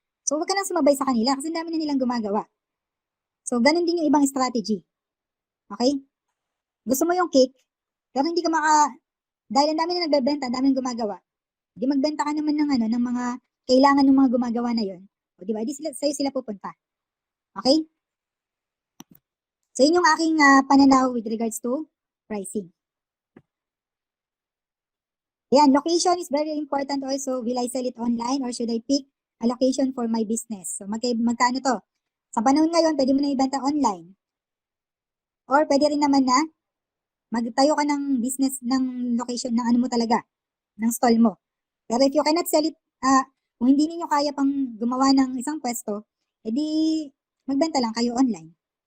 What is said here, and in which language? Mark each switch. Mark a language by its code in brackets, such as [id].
[tl] So, huwag ka nang sumabay sa kanila kasi dami na nilang gumagawa. So, ganun din yung ibang strategy. Okay? Gusto mo yung cake, pero hindi ka dahil ang dami na nagbebenta, ang dami na gumagawa, di magbenta ka naman ng mga kailangan ng mga gumagawa na yon. O, di ba? Di sa'yo sila pupunta. Okay? So, yun yung aking pananaw [en] with regards to pricing. Yan, location is very important also. Will I sell it online or should I pick a location for my business? [tl] So, magkano to? Sa panahon ngayon, pwede mo na ibenta online. Or pwede rin naman na magtayo ka ng business, ng location, ng ano mo talaga, ng stall mo. Pero [en] if you cannot sell it, [tl] kung hindi ninyo kaya pang gumawa ng isang pwesto, edi magbenta lang kayo online.